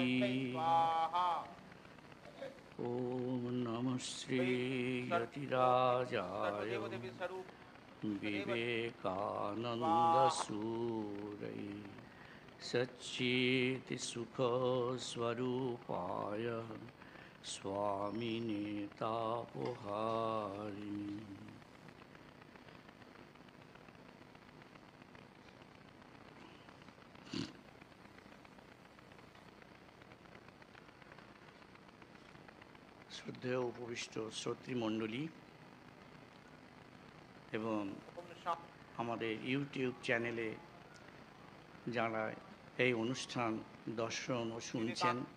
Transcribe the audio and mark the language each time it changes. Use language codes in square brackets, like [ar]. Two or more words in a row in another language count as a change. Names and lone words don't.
[sa] ॐ नमः श्री यतिराजाय विवेकानन्दसूरये सच्चित्सुखस्वरूपाय स्वामिने तापहारिणे। [bn] শ্রদ্ধেয় উপবিষ্ট শ্রোতৃমণ্ডলী এবং আমাদের ইউটিউব চ্যানেলে যারা এই অনুষ্ঠান দর্শন ও শুনছেন,